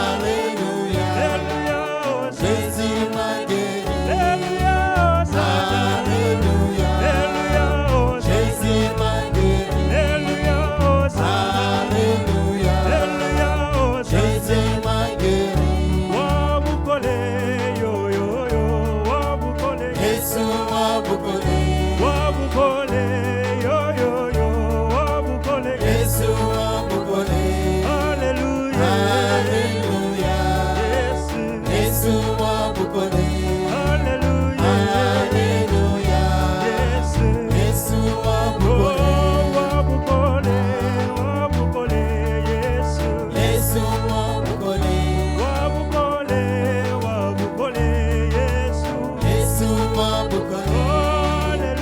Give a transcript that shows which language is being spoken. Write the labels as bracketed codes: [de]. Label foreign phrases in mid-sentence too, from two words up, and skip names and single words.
[fr] Alléluia, Alléluia, Hosanna. Jésus m'a guéri. Alléluia, Hosanna. Alléluia, Alléluia, Hosanna. Jésus m'a guéri. Alléluia, Hosanna. Alléluia, Alléluia, Hosanna. Jésus m'a guéri. [kg] Wabukole, yo, yo, yo, wabukole. Yesu wabukole. Wabukole, yo, yo, yo, wabukole. Yesu wabukole. [fr] Alléluia, Alléluia, [kg] Yesu. Yesu wabukole. [fr] Alléluia, Alléluia, [kg] Yesu. Yesu Oh, wabukole. wabukole, wabukole, Yesu. Yesu wabukole. Wabukole, wabukole, Yesu. Yesu wabukole. Oh,